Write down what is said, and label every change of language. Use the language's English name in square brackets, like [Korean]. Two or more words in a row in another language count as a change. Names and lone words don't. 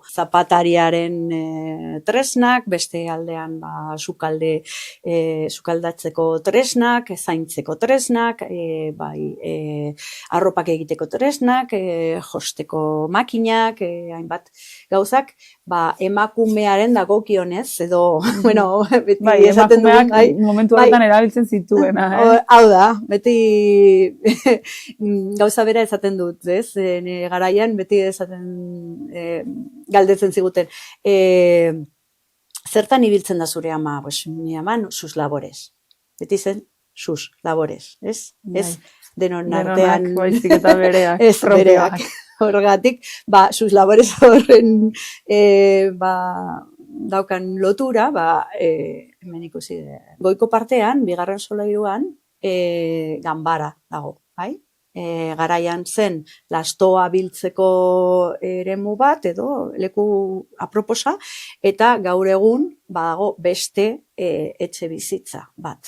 [Basque] Zapatariaren tresnak, beste aldean sukaldatzeko tresnak, zaintzeko tresnak, arropak egiteko tresnak, josteko makinak, hainbat gauzak, emakumearen dagokionez, edo, beti esaten duen. Emakumeak momentu horretan erabiltzen zituena, Hau da, beti gauza bera esaten dut, ez? Garaian beti galdetzen ziguten. Zertan ibiltzen da zure ama? [Spanish] Mi ama, sus labores. [Basque] Beti zen, [Spanish] sus labores, [Basque] ez? Ez denon artean... Baizik eta bereak. Ez, bereak. Horregatik, [Spanish] sus labores [Basque] horren daukan lotura, hemen ikusi. Goiko partean, 2. solairuan, ganbara dago, bai? Garaian zen lastoa biltzeko eremu bat edo leku aproposa, eta gaur egun badago beste etxe bizitza bat.